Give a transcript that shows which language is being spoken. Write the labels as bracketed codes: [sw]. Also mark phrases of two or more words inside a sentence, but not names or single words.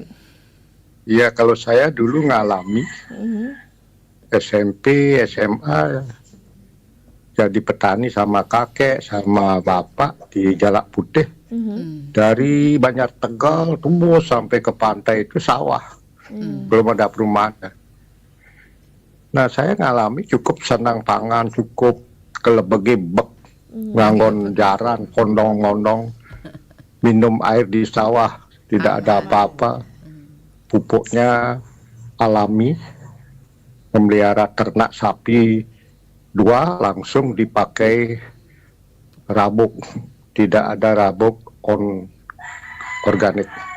[id] Iya, kalau saya dulu ngalami SMP, SMA, jadi petani sama kakek, sama bapak di Jalak Putih. Dari Banjar Tegal tumbuh sampai ke pantai itu sawah. Belum ada perumahan. Nah, saya ngalami cukup senang pangan, cukup [ban] kelebegi bek, nganggon jaran, kondong-kondong, [id] minum air di sawah, tidak ada apa-apa, pupuknya alami, memelihara ternak sapi 2 langsung dipakai rabuk, tidak ada rabuk organik.